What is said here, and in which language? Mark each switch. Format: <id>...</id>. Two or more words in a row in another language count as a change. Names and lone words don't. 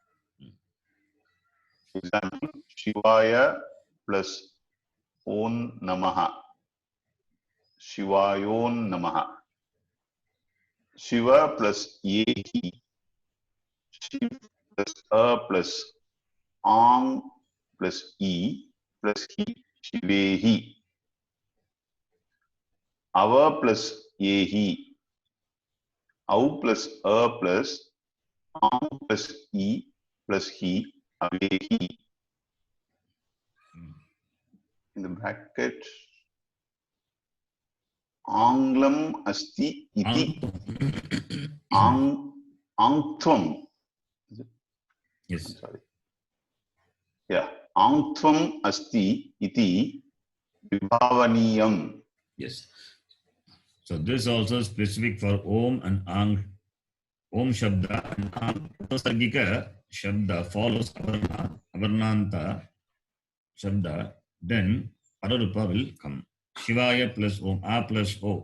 <en>Example,</en> <sa>Shivaya plus ॐ नमः. शिवायों नमः. Shiva plus Yehi. Shiv plus A plus Ang plus E plus Hi. Shivehi. Ava plus Yehi. Au plus A plus Ang plus E plus Hi. Avehi.</sa> <en>In the bracket,</en> <sa>अङ्ग्लम् अस्ति इति. Angtvam.</sa> <en>Yes. Sorry. Yeah.</en> <sa>अङ्ग्त्वम् अस्ति इति विभावनीयम्.</sa> <en>Yes. So this also specific for Om and Ang.</en> <sa>ॐ शब्द</sa> <en>and</en> <sa>अङ् उपसर्गिक शब्द</sa> <en>follows</en> <sa>अवर्णान्त शब्द,</sa> <en>then Pararupa will come.</en> <sa>Shivaya plus Om, A plus O.</sa>